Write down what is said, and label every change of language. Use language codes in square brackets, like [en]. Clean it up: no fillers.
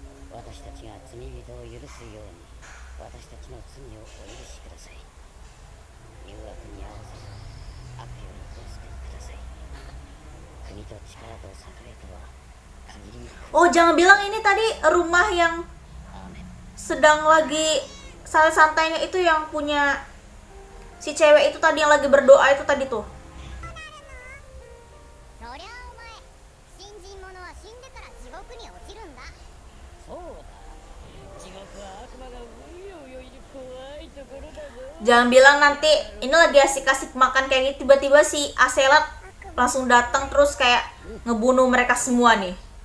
[ja] 私たちが罪人を許すように私たちの罪をお許しください。誘惑に合わせ悪よりお救いください。国と力と栄とは限りなく。 [id] Oh, jangan bilang ini tadi rumah yang [ja] アーメン。 [id] sedang lagi santai-santainya itu yang punya si cewek itu tadi yang lagi berdoa itu tadi tuh. [ja] そりゃお前、信心者は死んでから地獄に落ちるんだ。そうだ。地獄は悪魔がうようよいる怖いところだぞ。 [id] Jangan bilang nanti ini lagi asik-asik makan kayak gitu tiba-tiba si Aselat langsung datang terus kayak ngebunuh mereka semua nih.